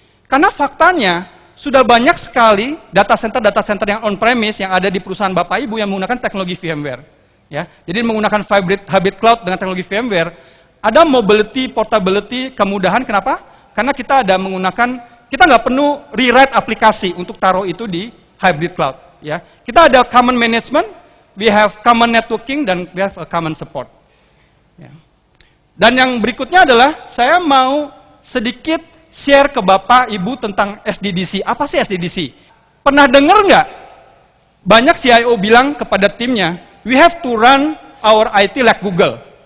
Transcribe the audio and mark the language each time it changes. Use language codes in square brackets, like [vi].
[id] Karena faktanya sudah banyak sekali data center yang on premise yang ada di perusahaan Bapak Ibu yang menggunakan teknologi VMware. Ya, jadi menggunakan hybrid cloud dengan teknologi VMware, ada mobility, portability, kemudahan. Kenapa? Karena kita nggak perlu rewrite aplikasi untuk taruh itu di hybrid cloud. Ya, kita ada common management, [en] we have common networking, [id] dan [en] we have a common support. [id] Ya. Dan yang berikutnya adalah saya mau sedikit share ke Bapak Ibu tentang SDDC. Apa sih SDDC? Pernah dengar nggak? Banyak CIO bilang kepada timnya, [en] we have to run our IT like Google.